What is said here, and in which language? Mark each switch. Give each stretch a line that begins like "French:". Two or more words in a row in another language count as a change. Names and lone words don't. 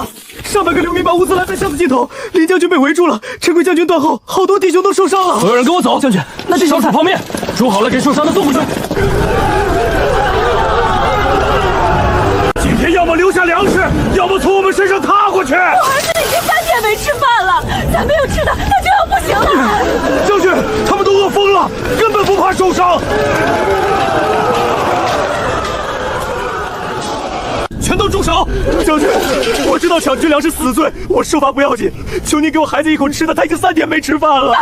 Chinese: 上百個流民把物資攔在巷子盡頭，林將軍被圍住了，陳奎將軍斷後，好多弟兄都受傷了。所有人跟我走。將軍，那這燒菜泡面煮好了，給受傷的送回去。今天要麼留下糧食，要麼從我們身上踏過去。我兒子已經3 天沒吃飯了，再沒有吃的，他就要不行了。將軍，他們都餓瘋了，根本不怕受傷。全都住手！将軍，我知道抢军粮是死罪，我受罚不要緊，求您給我孩子一口吃的，他已經3天沒吃飯了。